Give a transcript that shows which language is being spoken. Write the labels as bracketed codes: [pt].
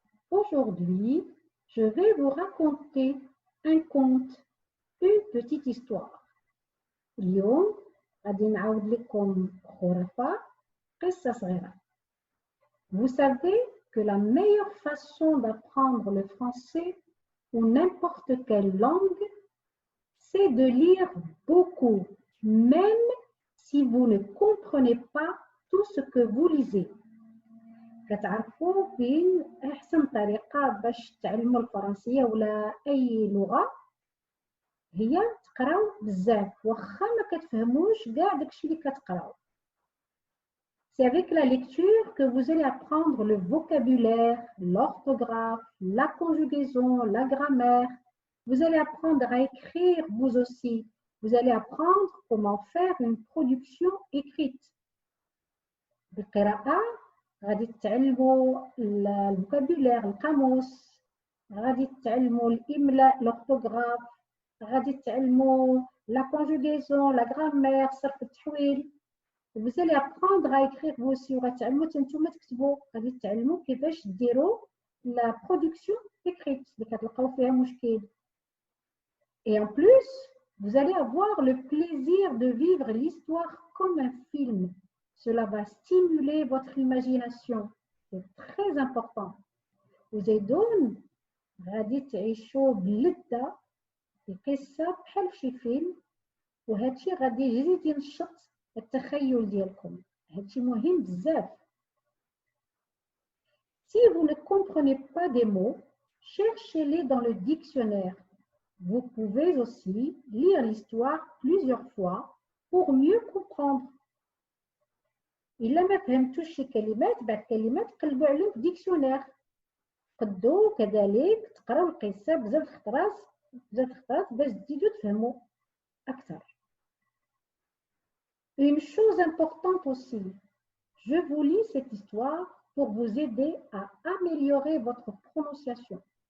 [fr] Aujourd'hui, je vais vous raconter un conte, une petite histoire. [ar] اليوم غادي نعاود لكم خرافة قصة صغيرة. [fr] Vous savez que la meilleure façon d'apprendre le français ou n'importe quelle langue, c'est de lire beaucoup, même si vous ne comprenez pas tout ce que vous lisez. [ar] كتعرفوا فين احسن طريقه باش تعلموا الفرنسيه ولا اي لغه هي تقراو بزاف واخا ما كتفهموش كاع داكشي اللي كتقراو. [fr] C'est avec la lecture que vous allez apprendre le vocabulaire, l'orthographe, la conjugaison, la grammaire. Vous allez apprendre à écrire vous aussi. Vous allez apprendre comment faire une production écrite. [ar] بالقراءة غادي تتعلموا الفوكابولير القاموس، غادي تتعلموا الإملاء لورتوغراف، غادي تتعلموا لا كونجوغيزون لا غرامير صرف التحويل. [fr] Vous allez apprendre à écrire vous aussi [ar] وغتعلموا حتى نتوما تكتبوا، غادي تتعلموا كيفاش ديروا لا برودكسيون écrite اللي كتلقاو فيها مشكل. [fr] Et en plus, vous allez avoir le plaisir de vivre l'histoire comme un film. Cela va stimuler votre imagination. C'est très important. [ar] وزيدون غادي تعيشوا بلذة القصة بحال شي فيلم، وهادشي غادي يزيد ينشط التخيل ديالكم. هادشي مهم بزاف. [fr] Si vous ne comprenez pas des mots, cherchez-les dans le dictionnaire. Vous pouvez aussi lire l'histoire plusieurs fois pour mieux comprendre. [ar] إلا ما فهمتوش شي كلمات بعد كلمات قلبوا عليهم في ديكسيونير. قدوا كذلك تقراو القصة بزاف الخطرات باش تزيدوا تفهموا أكثر. [fr] Une chose importante aussi, je vous lis cette histoire pour vous aider à améliorer votre prononciation.